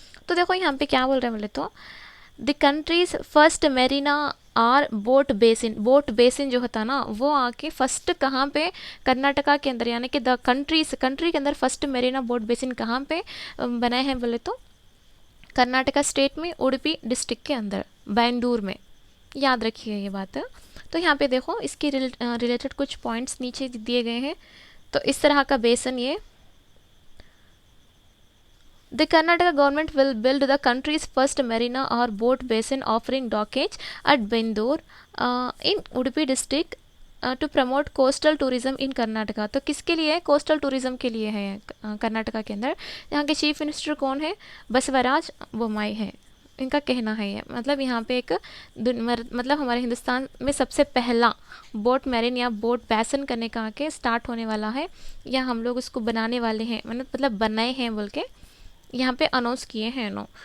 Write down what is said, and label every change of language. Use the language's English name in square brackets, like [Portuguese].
[Hindi] तो देखो यहाँ पे क्या बोल रहे हैं बोले तो, द कंट्रीज फर्स्ट मेरीना और बोट बेसिन जो होता ना, वो आके फर्स्ट कहाँ पे, कर्नाटका के अंदर, यानी कि द कंट्री के अंदर फर्स्ट मेरीना बोट बेसिन कहाँ पे बनाए हैं बोले तो कर्नाटका स्टेट में उडुपी डिस्ट्रिक्ट के अंदर बैंडूर में। याद रखिए ये बात। तो यहाँ पे देखो इसके रिलेटेड कुछ पॉइंट्स नीचे दिए गए हैं। तो इस तरह का बेसन ये, [English] The Karnataka government will build the country's first marina or boat basin offering dockage at Bendur in Udupi district to promote coastal tourism in Karnataka. [Hindi] तो किसके लिए है? कोस्टल टूरिज्म के लिए है कर्नाटका के अंदर। यहाँ के चीफ मिनिस्टर कौन है? बसवराज बोम्माई है, इनका कहना है ये। मतलब यहाँ पे एक मतलब हमारे हिंदुस्तान में सबसे पहला बोट मैरिन या बोट बैसन करने का आके स्टार्ट होने वाला है, या हम लोग उसको बनाने वाले हैं, मतलब बनाए हैं बोल के यहाँ पे अनाउंस किए हैं नो।